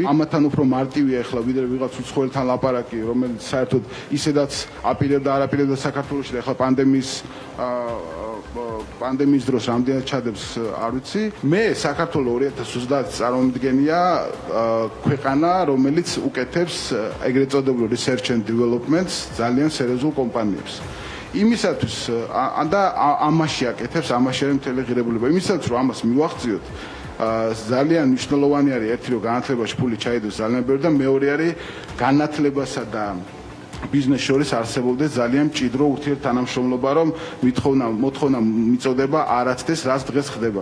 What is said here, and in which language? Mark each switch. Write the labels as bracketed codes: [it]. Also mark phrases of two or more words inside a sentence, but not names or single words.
[ka] ამათან უფრო მარტივია ახლა ვიდრე ვიღაც უცხოელთან ლაპარაკი, რომელიც საერთოდ ისედაც აპირებდა არაპირებდა საქართველოში და ახლა პანდემიის დროს რამდენად ჩადებს არ ვიცი. მე საქართველოს 2030 წარმომადგენია ქვეყანა, რომელიც უკეთებს ეგრეთ წოდებულ [en] research and developments [ka] ძალიან სერიოზულ კომპანიებს. იმისათვის და ამაში აკეთებს, ამაში არის მთელი ღირებულება. იმისათვის რომ ამას მივახციოთ, ძალიან მნიშვნელოვანი არის ერთი რომ განათლებაში ფული ჩაიდოს ძალიან ბევრი და მეორე არის განათლებასა და ბიზნეს შორის არსებობდეს ძალიან მჭიდრო ურთიერთთანამშრომლობა, რომ მოთხოვნა მიწოდება არაცდეს, რაც დღეს ხდება.